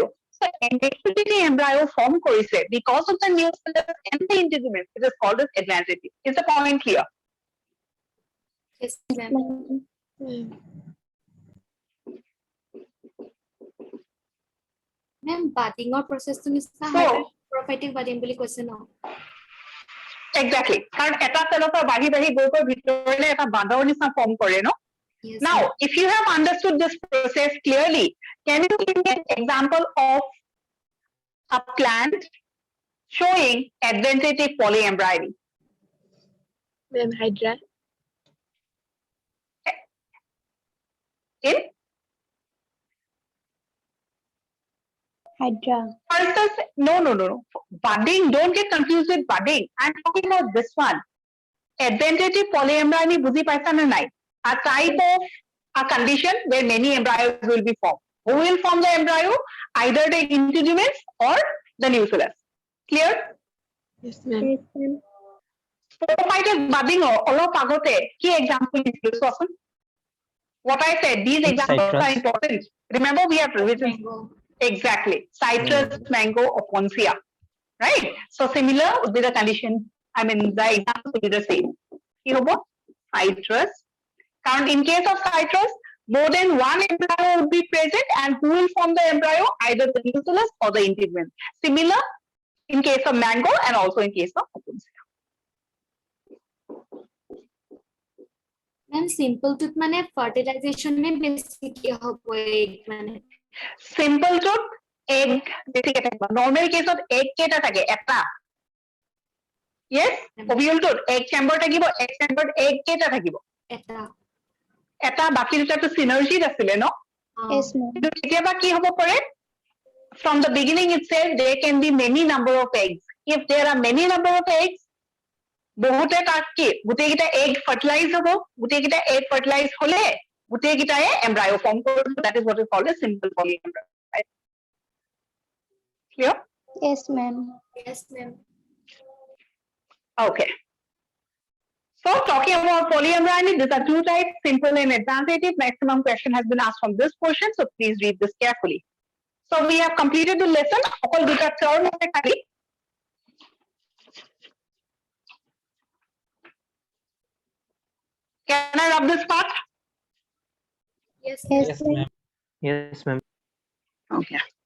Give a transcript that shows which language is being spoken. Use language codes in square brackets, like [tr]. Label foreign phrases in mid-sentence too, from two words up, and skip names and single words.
[en] So embryo form korise because of the nucleus and the integuments. It is called as advantative. Is the point clear? Yes, ma'am. Ma'am, budding or process to prophytic budding [as] বুলি কৈছে ন? [en] Exactly. [as] কাৰণ এটা চেলৰ পৰা বাঢ়ি গৈ ভিতৰলে এটা বাঁধৰ নিচিনা ফৰ্ম কৰে ন? [en] Yes, Now, ma'am. if you have understood this process clearly, can you give me an example of a plant showing adventative polyembryony? Ma'am, Hydra. In Hydra. versus, no. Budding, don't get confused with budding. I'm talking about this one. Adventative polyembryony, [as] বুজি পাইছা নে নাই? [en] A type of a condition where many embryos will be formed. Who will form the embryo? Either the integuments or the nucleus. Clear? Yes, ma'am. Sporophytic budding [as] অলপ আগতে কি example দিছিলো চোৱাচোন? [en] What I said, these examples Citrus. are important. Remember, we have written Mango. exactly citrus, mango, opuntia, right? So similar would be the condition. I mean, the example will be the same. [as] কি হ'ব? [en] Citrus. And in case of citrus, more than one embryo would be present, and who will form the embryo? Either the nucleus or the integument. Similar in case of mango and also in case of opuntia. Ma'am, simple tooth [as] মানে fertilization নে বেছিকে হ'ব egg মানে? [en] Simple tooth, egg [as] বেছিকে থাকিব. [en] Normal case of egg [as] কেইটা থাকে? এটা. [en] Yes, ovule tooth, egg chamber থাকিব, egg chamber egg [as] কেইটা থাকিব? এটা বাকি দুটাটো synergy আছিলে ন? [en] Yes, ma'am. [as] কিন্তু কেতিয়াবা কি হ'ব পাৰে? [en] From the beginning itself, there can be many number of eggs. If there are many number of eggs, [as] বহুতে তাক কি গোটেইকেইটা [en] egg fertilize [as] হ'ব, গোটেইকেইটা [en] egg fertilize [as] হ'লে গোটেইকেইটাই [en] embryo form [as] কৰিব. [en] That is what is called a simple polyembryo. Clear? Yes, ma'am. Yes, ma'am. Okay. So talking about polyembryony, these are two types, simple and advantative. Maximum question has been asked from this portion, so please read this carefully. So we have completed the lesson. [as] All দুটা term আছে খালি. [en] Can I rub this part? Yes, Yes, Yes, ma'am. ma'am. Yes, ma'am. Okay.